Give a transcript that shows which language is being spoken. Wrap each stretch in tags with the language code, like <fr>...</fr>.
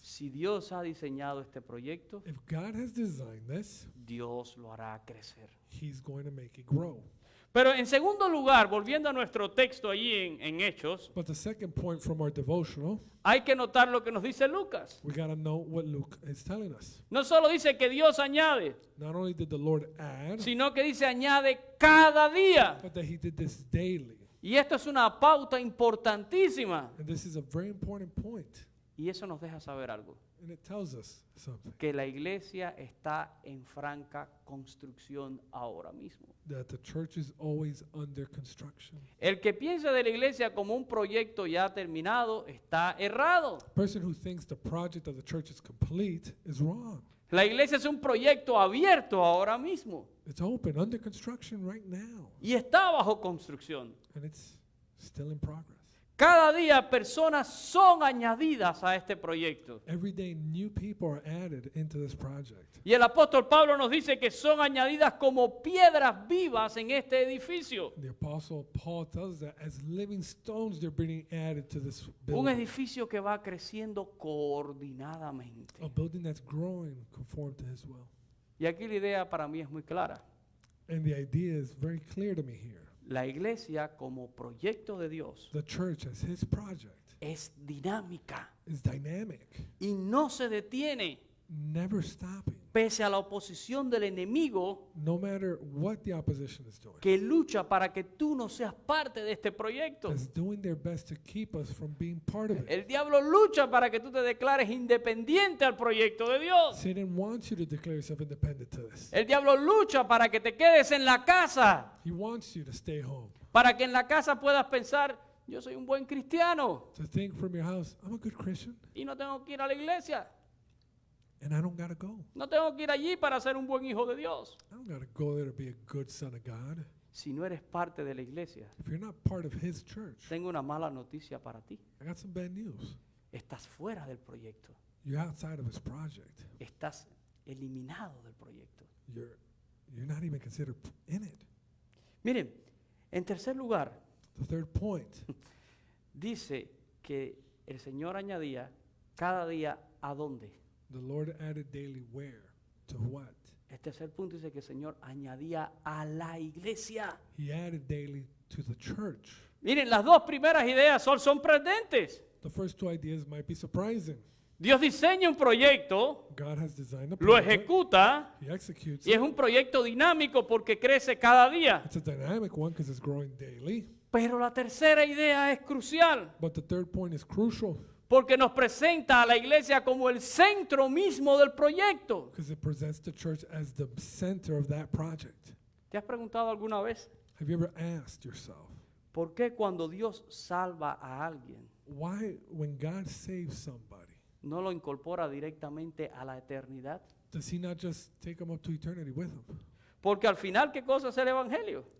<es>Si Dios ha diseñado este proyecto,</es> <en>If God has designed this,</en> <es>Dios lo hará crecer.</es> <en>He's going to make it grow.</en> <es>Pero en segundo lugar, volviendo a nuestro texto allí en Hechos,</es> <en>But the second point from our devotional,</en> <es>hay que notar lo que nos dice Lucas.</es> <en>we got to know what Luke is telling us.</en> <es>No solo dice que Dios añade,</es> <en>Not only did the Lord add,</en> <es>sino que dice añade cada día.</es> <en>but that He did this daily.</en> <es>Y esto es una pauta importantísima.</es> <en>And this is a very important point.</en> <es>Y eso nos deja saber algo,</es> <en>And it tells us something,</en> <es>que la iglesia está en franca construcción ahora mismo.</es> <en>that the church is always under construction.</en> <es>El que piensa de la iglesia como un proyecto ya terminado está errado.</es> <en>The person who thinks the project of the church is complete is wrong.</en> <es>La iglesia es un proyecto abierto ahora mismo</es> <en>It's open, under construction right now.</en> <es>y está bajo construcción.</es> <en>And it's still in progress.</en> <es>Cada día personas son añadidas a este proyecto.</es> <en>Every day, new people are added into this project.</en> <es>Y el apóstol Pablo nos dice que son añadidas como piedras vivas en este edificio.</es> <en>The Apostle Paul tells us that as living stones, they're being added to this</en> <es>Un</es> <en>building.</en> <es>edificio que va creciendo coordinadamente.</es> <en>A building that's growing conform to His will.</en> <es>Y aquí la idea para mí es muy clara.</es> <en>And the idea is very clear to me here.</en> <es>La iglesia como proyecto de Dios</es> <en>The church, as His project,</en> <es>es dinámica</es> <en>is dynamic,</en> <es>y no se detiene</es> <en>never stopping,</en> <es>pese a la oposición del enemigo</es> <en>no matter what the opposition is doing.</en> <es>que lucha para que tú no seas parte de este proyecto.</es> <en>Is doing their best to keep us from being part of it.</en> <es>El diablo lucha para que tú te declares independiente al proyecto de Dios.</es> <en>Satan wants you to declare yourself independent to this.</en> <es>El diablo lucha para que te quedes en la casa,</es> <en>He wants you to stay home,</en> <es>para que en la casa puedas pensar, yo soy un buen cristiano</es> <en>to think from your house, I'm a good Christian,</en> <es>y no tengo que ir a la iglesia.</es> <en>and I don't got to go.</en> <es>No tengo que ir allí para ser un buen hijo de Dios.</es> <en>I don't got to go there to be a good son of God.</en> <es>Si no eres parte de la iglesia,</es> <en>If you're not part of His church,</en> <es>tengo una mala noticia para ti.</es> <en>I got some bad news.</en> <es>Estás fuera del proyecto.</es> <en>You're outside of His project.</en> <es>Estás eliminado del proyecto.</es> <en>You're not even considered in it.</en> <es>Miren, en tercer lugar,</es> <en>The third point,</en> <es>dice que el Señor añadía cada día a dónde.</es> <en>the Lord added daily where? To what?</en> <es>El tercer punto dice que el Señor añadía a la iglesia.</es> <en>He added daily to the church.</en> <es>Miren, las dos primeras ideas son sorprendentes.</es> <en>The first two ideas might be surprising.</en> <es>Dios diseña un proyecto,</es> <en>God has designed a</en> <es>lo</es> <en>project.</en> <es>ejecuta</es> <en>He executes</en> <es>y es</es> <en>it.</en> <es>un proyecto dinámico porque crece cada día.</es> <en>It's a dynamic one because it's growing daily.</en> <es>Pero la tercera idea es crucial</es> <en>But the third point is crucial</en> <es>porque nos presenta a la iglesia como el centro mismo del proyecto.</es> <en>because it presents the church as the center of that project.</en> <es>¿Te has preguntado alguna vez</es> <en>Have you ever asked yourself,</en> <es>por qué cuando Dios salva a alguien</es> <en>why, when God saves somebody,</en> <es>no lo incorpora directamente a la eternidad?</es> <en>does He not just take them up to eternity with Him?</en> <es>Porque al final, ¿qué cosa es el evangelio?</es>